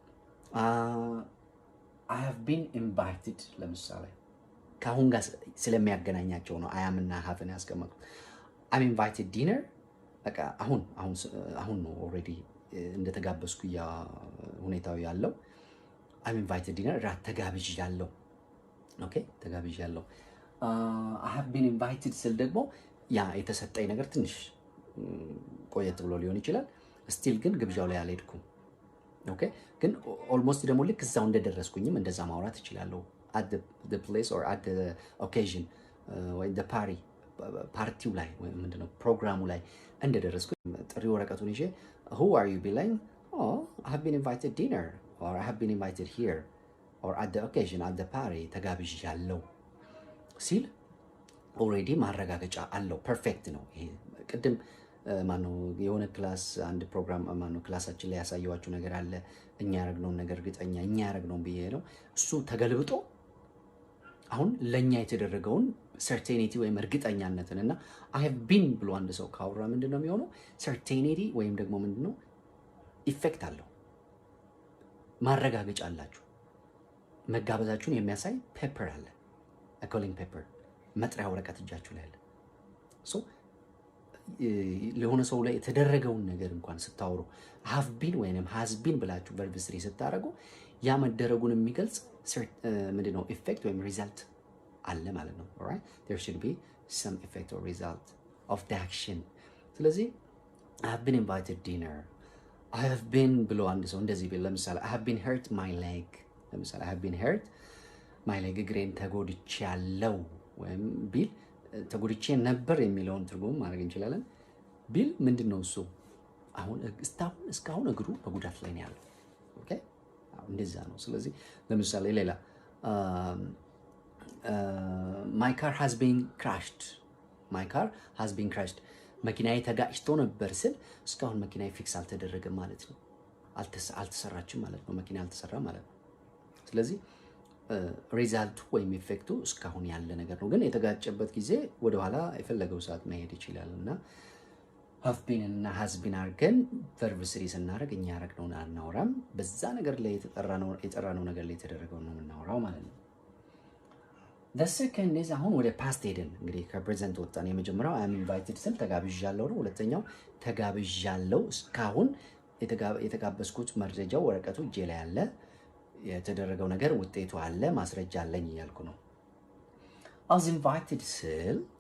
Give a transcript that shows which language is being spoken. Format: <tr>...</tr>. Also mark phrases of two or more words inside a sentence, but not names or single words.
<en>I have been invited</en> <am>ለምሳሌ ከአሁን ጋር ስለሚያገናኛቸው ነው</am> <en>I am</en> <am>እና have ነው ያስቀመጡት።</am> <en>I'm invited dinner</en> <am>በቃ አሁን ነው already እንደተጋበዝኩ ያ ሁኔታው ያለው</am> <en>I'm invited dinner</en> <am>ራት ተጋብዣለሁ። Okay ተጋብዣለሁ።</am> <en>I have been invited</en> <am>ስል ደግሞ ያ የተሰጠኝ ነገር ትንሽ ቆየት ብሎ ሊሆን ይችላል። ስቲል ግን ግብዣው ላይ አልሄድኩም። ኦኬ ግን ኦልሞስት ደግሞ ልክ እዛው እንደደረስኩኝም እንደዛ ማውራት እችላለሁ</am> <en>at the place or at the occasion or the</en> <am>ፓርቲው ላይ ወይ ምንድነው ፕሮግራሙ ላይ እንደደረስኩኝ ጥሪ ወረቀቱን ይዤ</am> <en>who are you</en> <am>ቢለኝ oh</am> <en>I have been invited dinner or I have been invited here or at the occasion at the party</en> <am>ተጋብዣለሁ ሲል ኦሬዲ ማረጋገጫ አለው ፐርፌክት ነው። ይሄ ቅድም ማነው የሆነ ክላስ አንድ ፕሮግራም ማነው ክላሳችን ላይ ያሳየዋችሁ ነገር አለ እኛ ያረግነው ነገር እርግጠኛ እኛ ያረግነው ብዬ ነው እሱ ተገልብጦ አሁን ለኛ የተደረገውን ሰርቴኒቲ ወይም እርግጠኛነትን እና</am> <en>I have been</en> <am>ብሎ አንድ ሰው ካወራ ምንድነው የሚሆነው? ሰርቴኒቲ ወይም ደግሞ ምንድነው ኢፌክት አለው። ማረጋገጫ አላችሁ። መጋበዛችሁን የሚያሳይ ፔፐር አለ።</am> <en>calling paper</en> <am>መጥሪያ ወረቀት እጃችሁ ላይ አለ። ሶ ለሆነ ሰው ላይ የተደረገውን ነገር እንኳን ስታወሩ</am> <en>have been</en> <am>ወይንም</am> <en>has been</en> <am>ብላችሁ verb 3 ስታረጉ ያ መደረጉን የሚገልጽ ምንድነው ኢፌክት ወይም ሪዛልት አለ ማለት ነው።</am> <en>alright there should be some effect or result of the action።</en> <am>ስለዚህ</am> <en>I have been invited dinner I have been</en> <am>ብሎ አንድ ሰው እንደዚህ ቢል ለምሳሌ</am> <en>I have been hurt my leg</en> <am>ለምሳሌ</am> <en>I have been hurt my leg</en> <am>እግሬን ተጎድቻለሁ ወይም ቢል ተጎድቼ ነበር የሚለውን ትርጉም ማድረግ እንችላለን። ቢል ምንድነው እሱ? አሁን እስካሁን እግሩ በጉዳት ላይ ነው ያለው። ኦኬ እንደዛ ነው። ስለዚህ ለምሳሌ ሌላ</am> <en>my car has been crashed my car has been crashed</en> <am>መኪናዬ ተጋጭቶ ነበር ስል እስካሁን መኪናዬ ፊክስ አልተደረገም ማለት ነው። አልተሰራችም ማለት ነው። መኪና አልተሰራም ማለት ነው። ስለዚህ ሪዛልቱ ወይም ኢፌክቱ እስካሁን ያለ ነገር ነው። ግን የተጋጨበት ጊዜ ወደ ኋላ የፈለገው ሰዓት መሄድ ይችላል እና</am> <en>have been</en> <am>እና</am> <en>has been</en> <am>አድርገን verb 3 ስናደርግ እኛ ያደረግነውን አናወራም። በዛ ነገር ላይ የጠራነው ነገር ላይ የተደረገው ነው የምናወራው ማለት ነው።</am> <en>the second is</en> <am>አሁን ወደ ፓስት ሄደን እንግዲህ ከፕሬዘንት ወጣን። የመጀመሪያው</am> <en>I am invited</en> <am>ስል ተጋብዣለሁ ነው። ሁለተኛው ተጋብዣለሁ እስካሁን የተጋበዝኩት መረጃው ወረቀቱ እጄ ላይ አለ። የተደረገው ነገር ውጤቱ አለ፣ ማስረጃ አለኝ እያልኩ ነው።</am> <en>I was invited</en> <am>ስል</am>